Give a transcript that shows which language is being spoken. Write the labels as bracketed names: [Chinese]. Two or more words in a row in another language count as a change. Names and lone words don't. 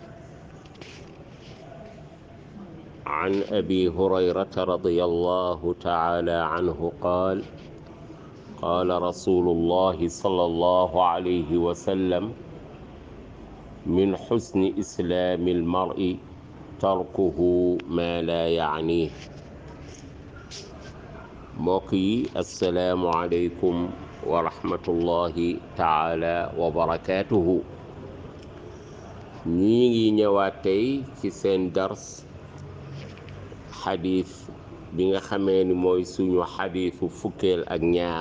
[Arabic] عن أبي هريرة رضي الله تعالى عنه قال قال رسول الله صلى الله عليه وسلم من حسن إسلام المرء تركه ما لا يعنيه. [Wolof] mbokk yi [Arabic] السلام عليكم ورحمة الله تعالى وبركاته. [Wolof] ñi ngi ñëwaat tey ci seen dars xadiis bi nga xamee ni mooy suñu xadiisu fukkeel ak ñaar